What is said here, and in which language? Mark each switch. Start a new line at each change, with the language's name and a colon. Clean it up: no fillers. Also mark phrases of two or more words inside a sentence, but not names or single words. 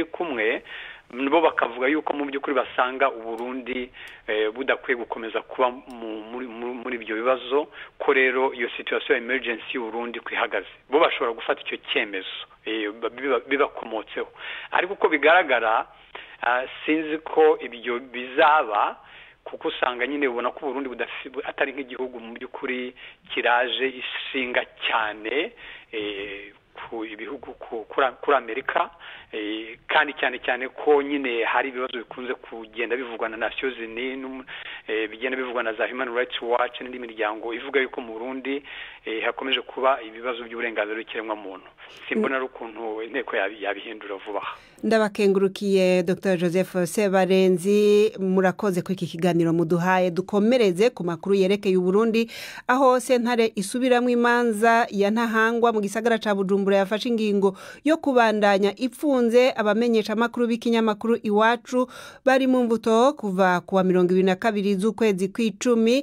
Kinyarwanda: kumwe bo bakavuga yuko mu by'ukuri basanga Uburundi budakwiye gukomeza kuba muri ibyo bibazo ko rero iyo situation ya emergency y'Uburundi kwihagaze bo bashobora gufata icyo cyemezo bibakomotseho ariko uko bigaragara sinzi ko ibyo bizaba kuko usanga nyine ubona ko Burundi atari nk'igihugu mu by'ukuri kiraje ishinga cyane ku ibihugu kuri Amerika kandi cyane ko nyine hari ibibazo bikunze kugenda bivugwa na Nations Unies bigenda bivugwa na za Human Rights Watch n'indi miryango ivuga yuko mu Burundi hakomeje kuba ibibazo by'uburenganzira bw'ikiremwa muntu simbona rukuntu inteko yabihindura vuba.
Rundi: Ndabakengurukiye Dr. Joseph Sebarenzi murakoze ku iki kiganiro muduhaye dukomereze ku makuru yerekeye Uburundi aho sentare isubiramwe imanza ya ntahangwa mu gisagara ca Bujumbura yafashe ingingo yo kubandanya ipfunze abamenyesha makuru b'ikinyamakuru Iwacu bari mu mvuto kuva kuwa 22 z'ukwezi kw'icumi.